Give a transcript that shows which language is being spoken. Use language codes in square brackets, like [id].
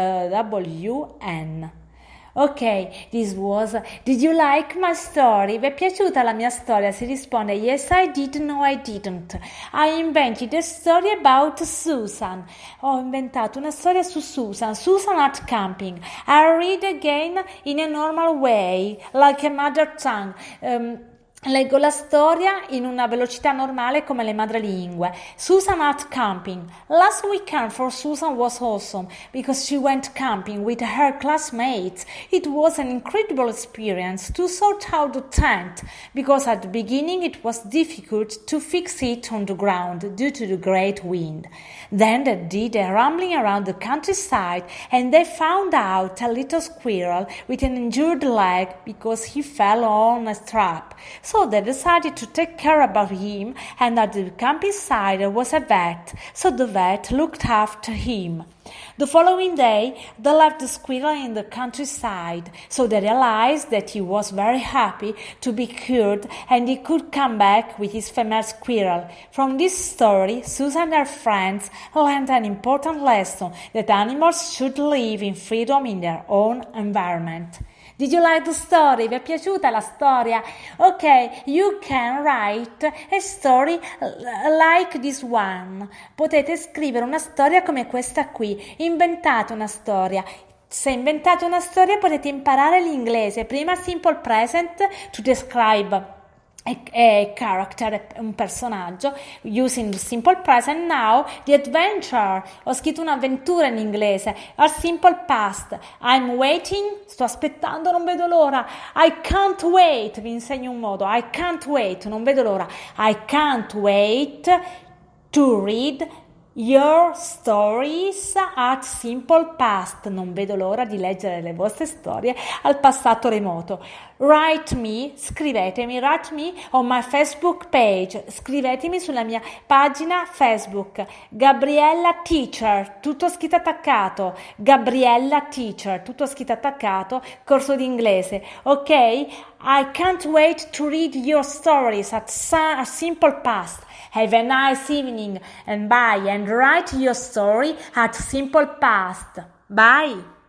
[en] O-W-N. Ok, did you like my story? [it] Vi è piaciuta la mia storia? Si risponde, [en] yes I did, no I didn't. I invented a story about Susan. [it] Ho inventato una storia su Susan [en] at camping. I read again in a normal way, like a mother tongue. [it] Leggo la storia in una velocità normale come le madrelingue. [en] Susan at camping. Last weekend for Susan was awesome because she went camping with her classmates. It was an incredible experience to sort out the tent because at the beginning it was difficult to fix it on the ground due to the great wind. Then they did a rambling around the countryside and they found out a little squirrel with an injured leg because he fell on a trap. So they decided to take care about him, and at the campsite there was a vet, so the vet looked after him. The following day, they left the squirrel in the countryside, so they realized that he was very happy to be cured and he could come back with his female squirrel. From this story, Susan and her friends learned an important lesson, that animals should live in freedom in their own environment. Did you like the story? [it] Vi è piaciuta la storia? [en] Ok, you can write a story like this one. [it] Potete scrivere una storia come questa qui. Inventate una storia. Se inventate una storia potete imparare l'inglese. Prima simple present [en] to describe a character, [it] un personaggio, [en] using the simple present. Now the adventure, [it] ho scritto un'avventura in inglese. Al simple past, [en] I'm waiting, [it] sto aspettando, non vedo l'ora. [en] I can't wait, [it] vi insegno un modo. I can't wait, non vedo l'ora. [en] I can't wait to read your stories at simple past. [it] Non vedo l'ora di leggere le vostre storie al passato remoto. [en] Write me, [it] scrivetemi, [en] write me on my Facebook page. [it] Scrivetemi sulla mia pagina Facebook. Gabriella Teacher, tutto scritto attaccato. Gabriella Teacher, tutto scritto attaccato, corso di inglese. Ok? [en] I can't wait to read your stories at simple past. Have a nice evening and bye, and write your story at simple past. Bye!